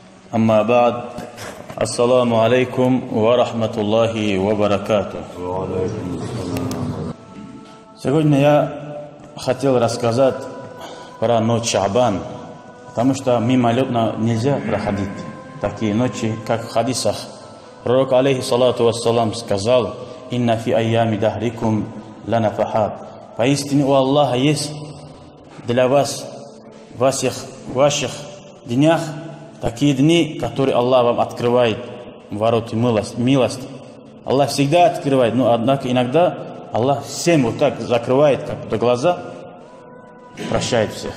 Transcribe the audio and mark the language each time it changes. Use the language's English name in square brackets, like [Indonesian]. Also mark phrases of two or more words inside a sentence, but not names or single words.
[Arabic] أما بعد. السلام عليكم ورحمة الله وبركاته. [Russian] Сегодня я хотел рассказать про ночь Шаабан, потому что мимолетно нельзя проходить такие ночи, как в хадисах. Пророк, [Arabic] عليه الصلاة والسلام, [Russian] сказал: [Arabic] «إن في أيام دهركم لنفحات». [Russian] Поистине у Аллаха есть для вас в ваших днях такие дни, которые Аллах вам открывает ворота милости. Аллах всегда открывает, но однако иногда Аллах всем вот так закрывает как будто глаза, прощает всех.